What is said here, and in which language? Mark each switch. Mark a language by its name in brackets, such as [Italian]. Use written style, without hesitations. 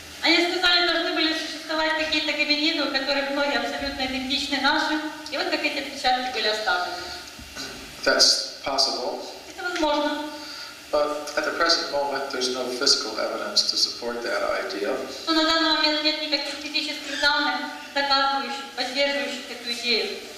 [Russian] Они сказали, должны были существовать какие-то гоминиды, у которых ноги абсолютно идентичны нашим, и вот как эти отпечатки были оставлены. [English] That's possible. [Russian] Это возможно. [English] But at the present moment, there's no physical evidence to support that idea. [Russian] Но на данный момент нет никаких физических данных, доказывающих, поддерживающих эту идею.